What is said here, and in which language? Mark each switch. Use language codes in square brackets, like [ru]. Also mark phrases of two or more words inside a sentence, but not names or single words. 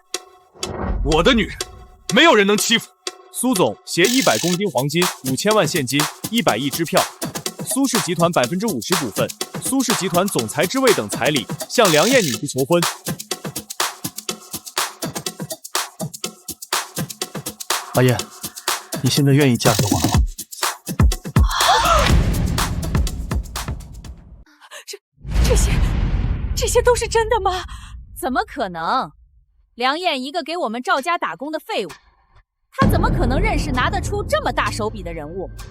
[zh] 我的女人，沒有人能欺負。蘇總攜100公斤黃金、5000萬現金、100億支票，蘇氏集團50%股份，蘇氏集團總裁之位等彩禮，向梁燕女士求婚。阿燕，你現在願意嫁給我了嗎？些都是真的吗？怎么可能？梁燕一个给我们赵家打工的废物，他怎么可能认识拿得出这么大手笔的人物？